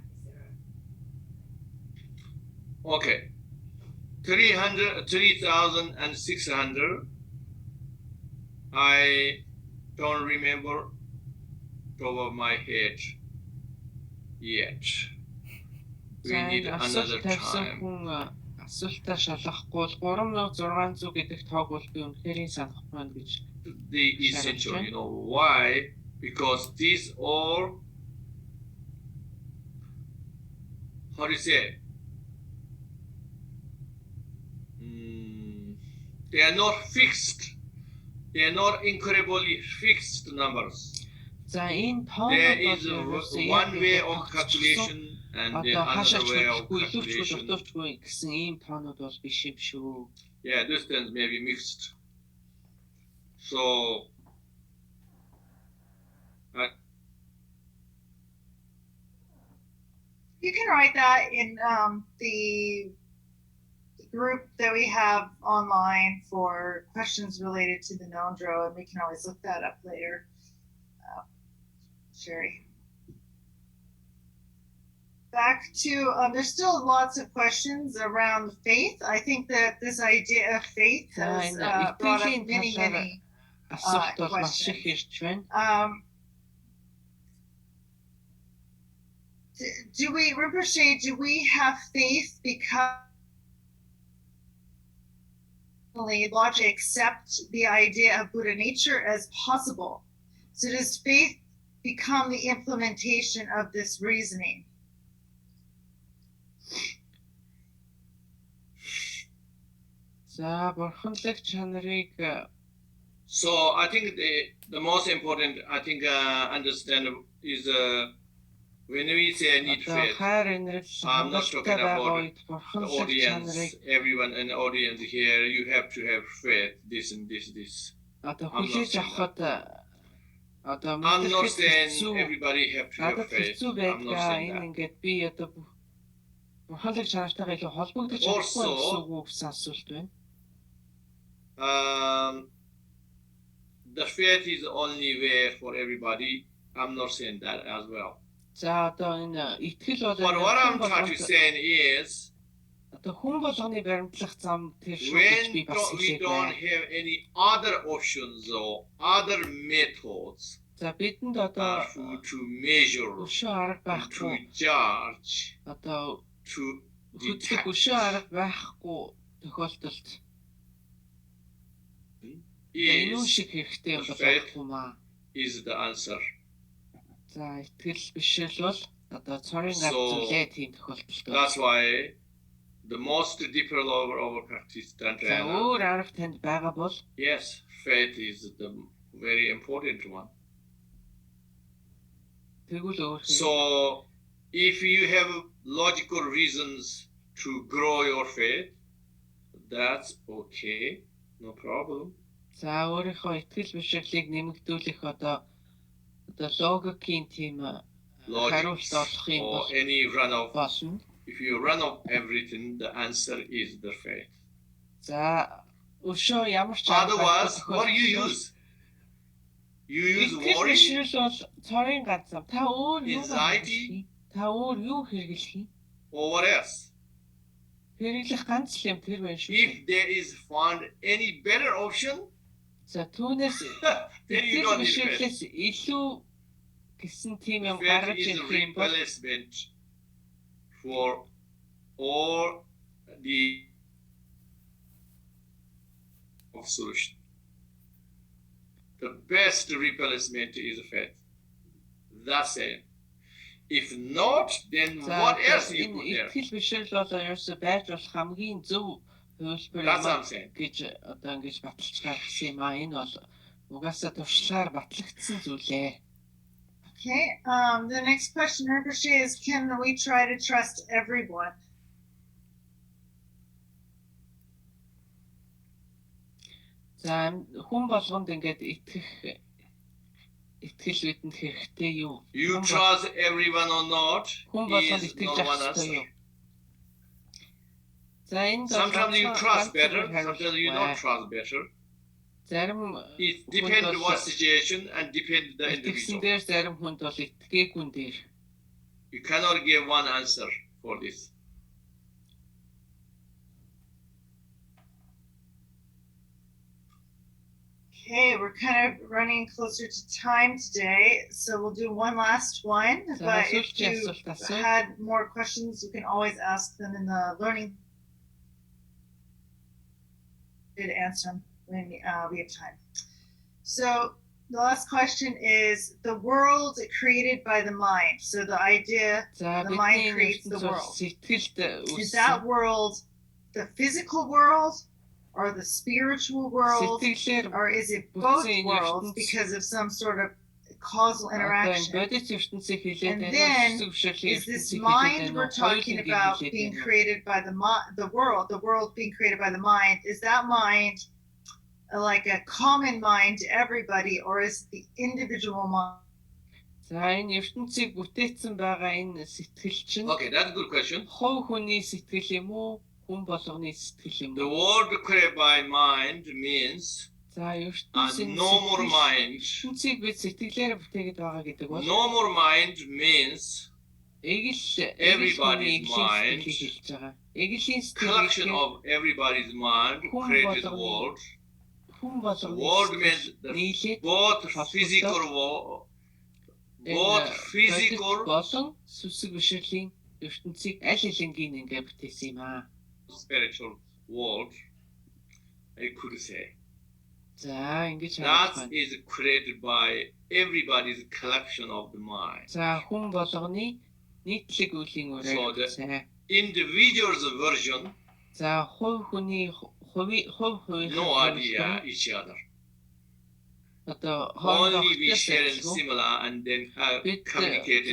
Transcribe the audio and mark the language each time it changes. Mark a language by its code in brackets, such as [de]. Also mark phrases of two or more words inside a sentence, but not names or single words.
[en] Is there a Okay. 3,600. I don't remember top of my head yet. We [mn] За [en] need [mn] энэ [en] another [mn] асуулт тавьсан [en] time. [mn] хүн асуултаа шалгахгүй бол 3600 гэдэг тоог бол би үнэхээр санахгүй байна гэж. [en] The essential, you know why? Because these all, how do you say? They are not fixed. They are not incredibly fixed numbers. [mn] За энэ [en] There [mn] тоонууд [en] is [mn] бол [en] one way of calculation and then [mn] одоо хаашаа [en] another way of [mn] чөлөөгүй илүүчгүй [en] calculation. [mn] дутуучгүй гэсэн ийм тоонууд бол биш юм шүү. [en] Yeah, this things may be mixed. So, You can write that in the group that we have online for questions related to the Nondro, and we can always look that up later. Sherry. Back to, there's still lots of questions around faith. I think that this idea of faith has brought up many [mn] Асуулт бол маш их [en] questions. [mn] ирж байна. [en] Do we, Rinpoche, do we have faith because logic accept the idea of Buddha nature as possible? So does faith become the implementation of this reasoning? [mn] За бурханлаг чанарыг [en] so I think the most important, I think, understand is when we say need [mn] одоо [en] faith, [mn] хайр инрэл [en] I'm not talking [mn] хангалттай байгаа [en] about [mn] үед [en] the [mn] бурханлаг [en] audience, [mn] чанарыг [en] everyone in the audience here, you have to have faith, this and this, this. [mn] одоо [en] I'm not [mn] хүлээж [en] saying [mn] авахд одоо [en] I'm not [mn] мэдрэхэд [en] saying [mn] хэцүү [en] everybody have to have [mn] надад [en] faith. [mn] хэцүү [en] I'm not [mn] байдгаа [en] saying [mn] энэ [en] that. [mn] ингээд би одоо бурханлаг чанартайгаа илүү холбогдож чадахгүй [en] Also, [mn] гэсэн үг гэсэн асуулт байна. [en] The faith is the only way for everybody. I'm not saying that as well. [mn] За одоо энэ итгэл бол [en] But what I'm trying to say is, [mn] одоо хүн болгоны баримтлах зам тэр шүү гэж [en] when [mn] би бас [en] we [mn] хэлээд [en] don't [mn] байна. [en] have any other options or other methods [mn] За бидэнд одоо [en] to measure, [mn] өшөө арга [en] to [mn] байхгүй [en] judge, [mn] одоо [en] to [mn] хөдлөх [en] detect. [mn] өшөө арга байхгүй тохиолдолд энэ [en] Is [mn] шиг хэрэгтэй юм бол [en] faith. [mn] байхгүй маа. [en] is the answer. [mn] За итгэл бишэл бол одоо цорын гар [en] So, [mn] зүйлээ тийм тохиолдолд. [en] That's why the most deeper level of practice [mn] За [en] Tantra, [mn] өөр арга танд байгаа бол [en] yes, faith is the very important one. [mn] тэгвэл өөр [en] So if you have logical reasons to grow your faith, that's okay, no problem. [mn] за өөрийнхөө итгэл бишрлийг нэмэгдүүлэх одоо логикийн тийм хариулт [en] Logic [mn] олох юм [en] or [mn] бол [en] any run of, [mn] болно. [en] if you run of everything, the answer is the faith. [mn] За өшөө ямар ч [en] Otherwise, what do you use? You use [mn] итгэл [en] worry, [mn] бишрэл бол цорын ганц зам. Та өөр юу [en] Anxiety. [mn] та өөр юу хэрэглэх юм? [en] or what else? [mn] Хэрэглэх ганц л юм тэр байна шүү. [en] If there is found any better option, [mn] За түүнээс [en] then you [mn] итгэл [en] don't need faith. [mn] бишрлээс илүү гэсэн тийм юм [en] Faith [mn] гаргаж [en] is a [mn] ирэх юм бол [en] replacement for all the of solution. The best replacement is faith. That's it. If not, then [mn] за [en] what else you [mn] энэ [en] put there? [mn] итгэл бишрэл бол ерөөсө байж болох хамгийн зөв хөлбөр [en] That's what [mn] юм [en] I'm saying. [mn] гэж одоо ингэж баталж гаргасан юм аа. Энэ бол угаасаа туршлаар батлагдсан зүйлээ. [en] Okay, the next question, Rinpoche, is can we try to trust everyone? [mn] За хүн болгонд ингээд итгэл бидэнд хэрэгтэй юу? [en] You trust everyone or not [mn] Хүн болгонд [en] is [mn] итгэж [en] not one [mn] авах ёстой [en] answer. [mn] юу? За энэ [en] Sometimes you trust better, sometimes you don't [mn] хариулт. [en] trust better. [mn] Зарим [en] It depends on what situation and depends on the [mn] итгэсэн [en] individual. [mn] дээр зарим хүнд бол итгээгүй дээр. [en] You cannot give one answer for this. Okay, we're kind of running closer to time today, so we'll do one last one. [mn] За [en] But if [mn] асуултын [en] you [mn] асуулт асуу. [en] had more questions, you can always ask them in the learning. Did answer them when we have time. So the last question is the world created by the mind. So the idea [mn] За [en] the mind [mn] бидний [en] creates the [mn] ертөнц бол [en] world. [mn] сэтгэлд [en] Is that world the physical world or the spiritual world? [mn] сэтгэлээр [en] Or is it both [mn] Бүтэн энэ [en] worlds [mn] ертөнц- [en] because of some sort of causal [mn] одоо энэ [en] interaction? [mn] бодит ертөнцийг хэлээд [en] And [mn] байна. [en] then, [mn] Өсөг бишрлийн [en] Is this [mn] ертөнцийг хэлээд [en] mind [mn] байна. [en] we're talking about being created by the world being created by the mind? Is that mind like a common mind to everybody, or is it the individual mind? [mn] За энэ ертөнцийг бүтээсэн байгаа энэ сэтгэл чинь [en] Okay, that's a good question. [mn] хувь хүний сэтгэл юм уу? Хүн болгоны сэтгэл юм [en] The [mn] уу? [en] word created by mind means [mn] За [en] a [mn] ертөнцийн [en] no more mind. [mn] ертөнцийг бид сэтгэлээр бүтээгээд байгаа гэдэг бол [en] No more mind means everybody's Everybody's mind, [mn] хэлж байгаа. Эглийн [en] collection [mn] сэтгэл [en] of everybody's mind created the world. [mn] хүн [en] The world [mn] болгоны [en] means the [mn] нийлээд [en] both physical [mn] болон сүсэг бишрлийн ертөнцийг аль хэдийнгийн ингээ бүтээсэн юм аа. [en] spiritual world, I could say. [mn] За ингэж [en] That [mn] харуулж байна. [en] is created by everybody's collection of the mind. [mn] За хүн болгоны нийтлэг үеийн [en] So [mn] үрээр [en] the- [mn] бүтээсэн. [en] Individual's version, [mn] За хувь хүний хувийн [en] no idea each other. [mn] одоо [en] Only we [mn] хоорондоо [en] share [mn] хэлцүүлсэн. [en] similar and then [mn] Бид [en] communicating